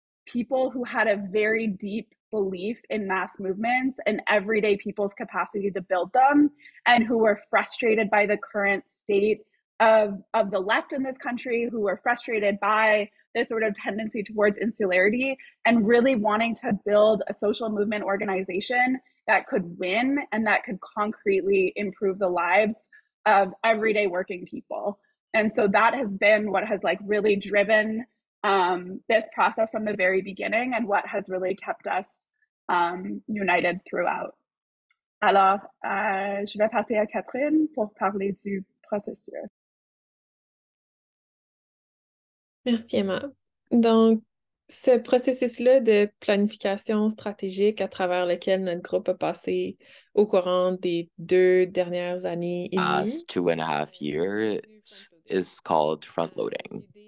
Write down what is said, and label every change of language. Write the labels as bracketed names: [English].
[English] people who had a very deep belief in mass movements and everyday people's capacity to build them, and who were frustrated by the current state of the left in this country, who were frustrated by this sort of tendency towards insularity, and really wanting to build a social movement organization that could win and that could concretely improve the lives of everyday working people. And so that has been what has really driven this process from the very beginning, and what has really kept us united throughout. [French] Alors, je vais passer à Catherine pour parler du processus. Merci, Emma. Donc, ce processus-là de planification stratégique à travers lequel notre groupe a passé au courant des 2 dernières années et demie, [English] 2.5 years is called frontloading.